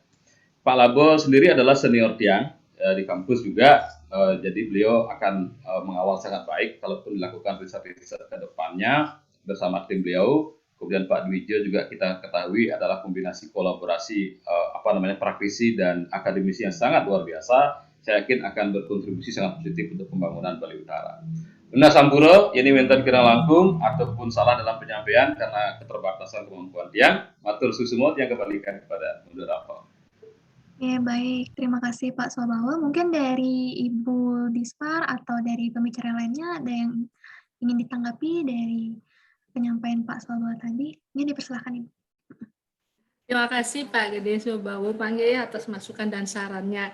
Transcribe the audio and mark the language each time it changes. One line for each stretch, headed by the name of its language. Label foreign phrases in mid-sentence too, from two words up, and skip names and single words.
Indonesian: Pak Labo sendiri adalah senior tiang di kampus juga, jadi beliau akan mengawal sangat baik kalaupun dilakukan riset-riset ke depannya bersama tim beliau. Kemudian Pak Dwijo juga kita ketahui adalah kombinasi kolaborasi praktisi dan akademisi yang sangat luar biasa. Saya yakin akan berkontribusi sangat positif untuk pembangunan Bali Utara. Nah, Sampuro, ini
Balinese: wonten kirang langkung
Indonesian: ataupun salah dalam penyampaian karena keterbatasan kemampuan tiang.
Balinese: Matur susumo
Indonesian: yang kembalikan kepada moderator. Oke, baik. Terima kasih Pak Swabawa. Mungkin dari Ibu Dispar atau dari pembicara lainnya ada yang ingin ditanggapi dari penyampaian Pak Swabawa tadi? Ini dipersilakan Ibu. Terima kasih Pak Gede Swabawa Panggil atas masukan dan sarannya.